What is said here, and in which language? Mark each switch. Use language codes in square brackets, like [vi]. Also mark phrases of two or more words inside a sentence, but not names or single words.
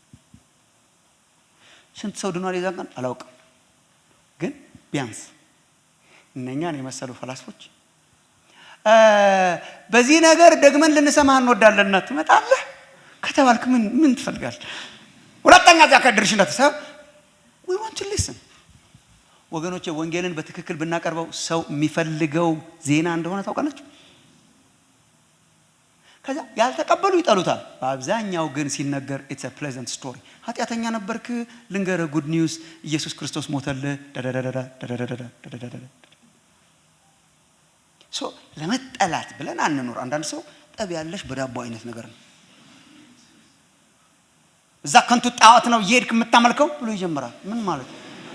[am] ስንት ሰው ድኗል የዛን ቀን አላውቅም ግን ቢያንስ እነኛን የመሰሉ ፈላስፎች በዚህ ነገር ደግመን ልንሰማህ እንወዳለንና ትመጣለህ ከተባልክ ምን ትፈልጋለህ? ሁለተኛ ዛከድርሽ እንደተሰብ [en] we want to listen [am] ወገኖቼ ወንጌልን በትክክል ብናቀርበው ሰው የሚፈልገው ዜና እንደሆነ ታውቃላችሁ። ከዛ ያልተቀበሉ ይጠሉታል። በአብዛኛው ግን ሲነገር [en] it's a pleasant story [am] ኃጢያተኛ ነበርክ ልንገርህ [en] good news [am] ኢየሱስ ክርስቶስ ሞተልህ ሶ ለመጠላት ብለን አንኖር። አንዳንድ ሰው ጠብ ያለሽ በዳቦ አይነት ነገር ነው። እዛ ከንቱ ጣዖት ነው እየሄድክ የምታመልከው ብሎ ይጀምራል። ምን ማለት ነው?